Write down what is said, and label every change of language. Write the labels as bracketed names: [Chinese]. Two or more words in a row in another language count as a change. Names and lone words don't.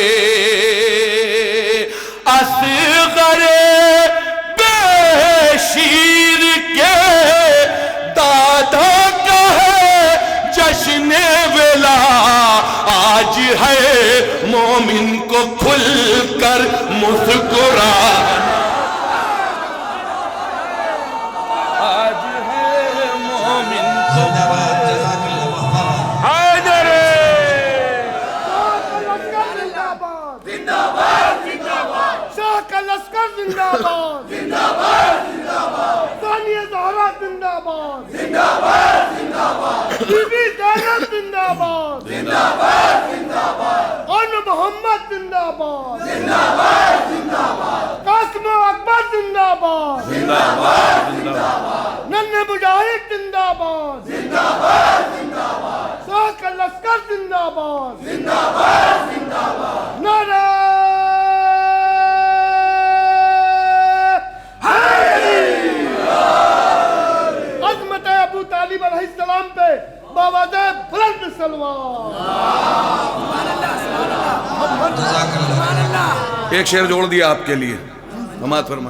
[Urdu] اصغر بے شیر کے دادا کا ہے جشن ولا, آج ہے مومن کو کھل کر مسکرانا. آج ہے مومن کو حیدر شاہ کا لشکر زندہ باد, زندہ باد, زندہ باد. ثانی زہرا زندہ باد, زندہ باد, زندہ باد. بی بی زینب زندہ باد, زندہ باد, زندہ باد. ان محمد زندہ باد, زندہ باد, زندہ باد. قاسم اکبر زندہ باد, زندہ باد, زندہ باد. ننھے مجاہد زندہ باد, زندہ باد, زندہ باد. شاہ کا لشکر زندہ باد, زندہ باد, زندہ باد. نعرہ طالب [Arabic] علیہ السلام [Urdu] پہ باوجہ بلند سلوات. ایک شعر جوڑ دیا آپ کے لیے, سماعت فرمائیں.